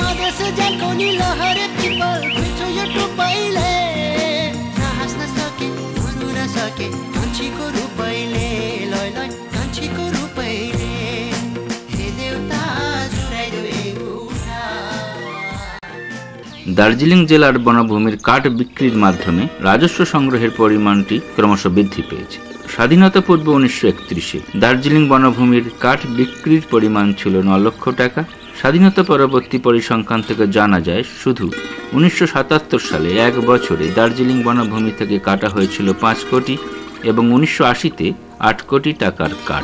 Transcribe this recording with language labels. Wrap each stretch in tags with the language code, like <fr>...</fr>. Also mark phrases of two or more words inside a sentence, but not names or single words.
<ne>सजाकोनी लहरे पिपल खुइचो यो टुपाइले हाँस्न सके बोल्नु नसके कान्छीको रूपैले लय लय कान्छीको रूपैले हे देवता जुराइदेऊ एउटा।</ne> <bn>দার্জিলিং জেলার বনভূমির কাঠ বিক্রির মাধ্যমে রাজস্ব সংগ্রহের পরিমাণটি ক্রমশ বৃদ্ধি পেয়েছে। স্বাধীনতা পূর্ব 1931-এ দার্জিলিং বনভূমির কাঠ বিক্রির পরিমাণ ছিল 9 লক্ষ টাকা। স্বাধীনতা পরবর্তী পরিসংখ্যান থেকে জানা যায় শুধু 1977 সালে এক বছরে দার্জিলিং বনভূমি থেকে কাটা হয়েছিল 5 কোটি এবং 1980-তে 8 কোটি টাকার কাঠ।</bn>